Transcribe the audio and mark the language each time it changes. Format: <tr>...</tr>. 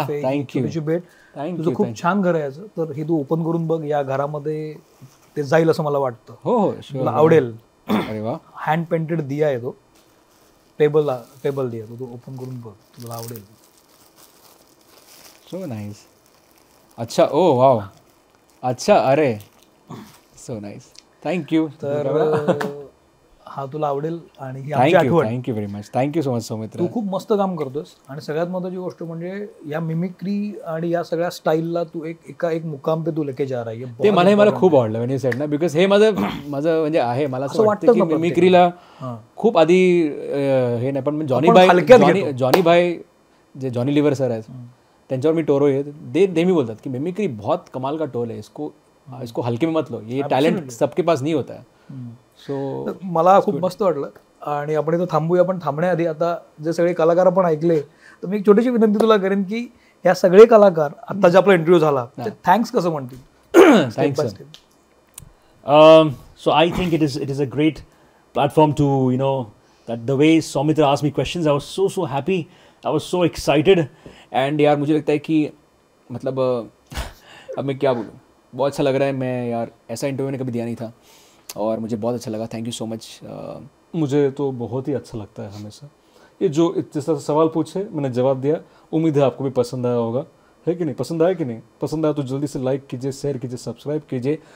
<mr>तर्फे ही</mr> <en>thank you</en> <mr>छोटीशी भेट.</mr> <en>thank you</en> <mr>तुझं खूप छान घर आहे याचं, तर हे तू ओपन करून बघ. या घरामध्ये ते जाईल असं मला वाटतं. हो हो तुला आवडेल. अरे वा हँड पेंटेड दिया आहे तो, टेबल दिया तो ओपन करून बघ, तुला आवडेल.</mr> <en>So nice. अच्छा oh wow अच्छा अरे सो नाईस थँक्यू</en> <mr>तर हा तुला आवडेल. आणि ही आमची</mr> <en>thank you</en> <mr>आठवण.</mr> <en>Thank you very much thank you so much Soumitra.</en> <mr>तू खूप मस्त काम करतोस. आणि सगळ्यात महत्त्वाची गोष्ट म्हणजे या मिमिक्री आणि या सगळ्या स्टाईलला</mr> <hi>तू एक मुकाम पे तू लेके जा रहा है.</hi> <mr>ते मला खूप आवडलं</mr> <en>when you said</en> <mr>ना, बिकॉज हे माझं म्हणजे आहे. मला असं वाटतं की मिमिक्रीला खूप आधी हे नाही, पण जॉनी भाई जे जॉनी लिव्हर सर आहेत त्यांच्यावर मी टोरो आहे, ते नेहमी बोलतात की</mr> <hi>मिमिक्री बहुत कमाल का टोल है, इसको हलके में मत लो, ये टॅलेंट सबके पास नहीं होता है. सो</hi> <mr>मला खूप मस्त वाटलं. आणि आपण इथं थांबूया, पण थांबण्याआधी आता जे सगळे कलाकार आपण ऐकले, तर मी एक छोटीशी विनंती तुला करेन की या सगळे कलाकार आता जे आपला इंटरव्ह्यू झाला ते थँक्स कसं म्हणतील.</mr> <en>Thanks. So I think it is a great platform to, you know, that the way Soumitra asked me questions, I was so happy, I was so excited.</en> <hi>And यार मुझे लगता है कि मतलब अब मैं क्या बोलूँ, बहुत अच्छा लग रहा है. मैं यार ऐसा इंटरव्यू मैंने कभी दिया नहीं था और मुझे बहुत अच्छा लगा. Thank you so much. मुझे तो बहुत ही अच्छा लगता है हमेशा. ये जो जैसा सवाल पूछे मैंने जवाब दिया. उम्मीद है आपको भी पसंद आया होगा, है कि नहीं? पसंद आया कि नहीं? पसंद आया तो जल्दी से लाइक कीजिए, शेयर कीजिए, सब्सक्राइब कीजिए.</hi>